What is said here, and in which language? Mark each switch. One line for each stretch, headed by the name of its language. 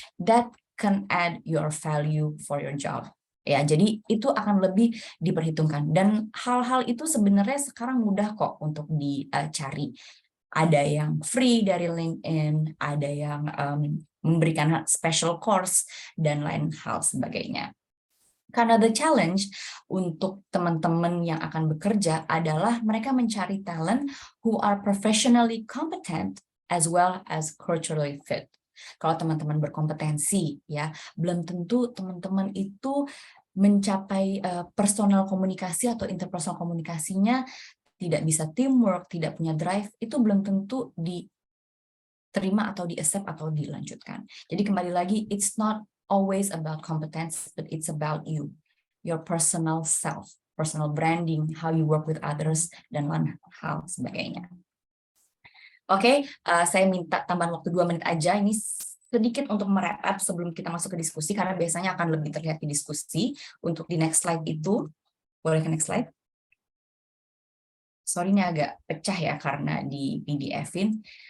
English: That can add your value for your job.
Indonesian: Ya, jadi itu akan lebih diperhitungkan. Dan hal-hal itu sebenarnya sekarang mudah kok untuk dicari. Ada yang free dari LinkedIn, ada yang memberikan special course, dan lain hal sebagainya. Karena the challenge untuk teman-teman yang akan bekerja adalah mereka mencari
English: talent who are professionally competent as well as culturally fit.
Indonesian: Kalau teman-teman berkompetensi, ya belum tentu teman-teman itu mencapai personal komunikasi atau interpersonal komunikasinya, tidak bisa teamwork, tidak punya drive, itu belum tentu diterima atau di-accept atau dilanjutkan. Jadi kembali lagi,
English: it's not always about competence, but it's about you, your personal self, personal branding, how you work with others,
Indonesian: dan lain hal sebagainya. Oke, saya minta tambahan waktu 2 menit aja, ini sedikit untuk merap up sebelum kita masuk ke diskusi, karena biasanya akan lebih terlihat di diskusi. Untuk di next slide itu, boleh ke next slide? Sorry, ini agak pecah ya karena di PDF-in.